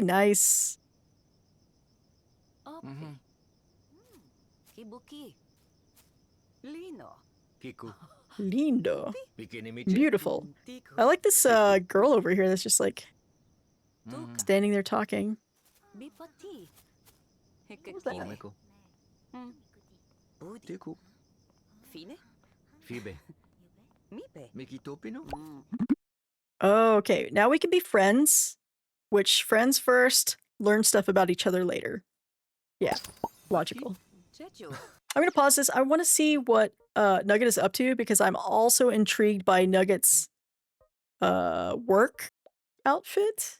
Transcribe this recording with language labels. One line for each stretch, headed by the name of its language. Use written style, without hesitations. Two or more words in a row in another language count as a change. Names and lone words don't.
English: Nice. Ope. Kibuki. Lino. Kiku. Lindo. Bikini michi. Beautiful. Tiku. I like this girl over here that's just like Mhm. standing there talking. Bipati. Omeko. Hekekine. Budi. Tiku. Fine. Fibe. Mipe. Mikitopino. Okay, now we can be friends. Which friends first, learn stuff about each other later. Yeah, logical. Chechu. I'm gonna pause this. I want to see what Nugget is up to because I'm also intrigued by Nugget's work outfit.